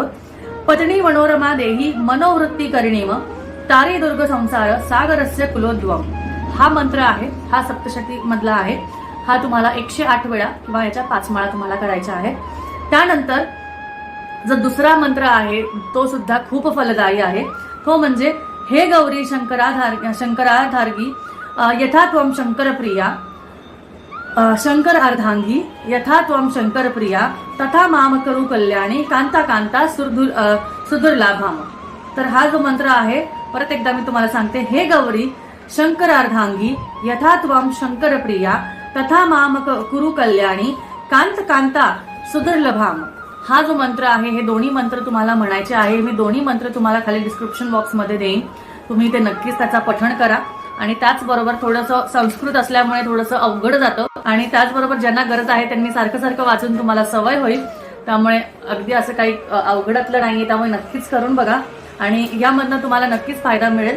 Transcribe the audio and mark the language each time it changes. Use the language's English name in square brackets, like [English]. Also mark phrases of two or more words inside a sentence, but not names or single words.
[Sanskrit] पत्नी मनोरमा देही मनोवृत्ती करणीम तारे दुर्ग संसार सागरस्य कुलोद्भवम [Marathi] हा मंत्र आहे. हा सप्तशती मधला आहे. हा तुम्हाला 108 वेळा किंवा याच्या 5 माळा तुम्हाला करायच्या आहे. त्यानंतर जो दुसरा मंत्र आहे तो सुद्धा खूप फलदायी आहे. तो म्हणजे [Sanskrit] हे गौरी शंकराधार्गी यथा त्वं शंकर प्रिया शंकर अर्धांगी यथा त्वं शंकर प्रिया तथा माम करू कल्याणी कांता कांता सुदुर्लाभाम. [Marathi] तर हा जो मंत्र आहे परत एकदा मी तुम्हाला सांगते. [Sanskrit] हे गौरी शंकर अर्धांगी यथा त्वं शंकर प्रिया तथा माम कुरु कल्याणी कांत कांता सुदुर्लभाम. [Marathi] हा जो मंत्र आहे हे दोन्ही मंत्र तुम्हाला म्हणायचे आहे. मी दोन्ही मंत्र तुम्हाला खाली [English] description box [Marathi] देईन. तुम्ही ते नक्कीच त्याचा पठण करा. आणि त्याचबरोबर थोडंसं संस्कृत असल्यामुळे थोडंसं अवघड जातं आणि त्याचबरोबर ज्यांना गरज आहे त्यांनी सारखं सारखं वाचून तुम्हाला सवय होईल. त्यामुळे अगदी असं काही अवघडातलं नाहीये. त्यामुळे नक्कीच करून बघा आणि यामधनं तुम्हाला नक्कीच फायदा मिळेल.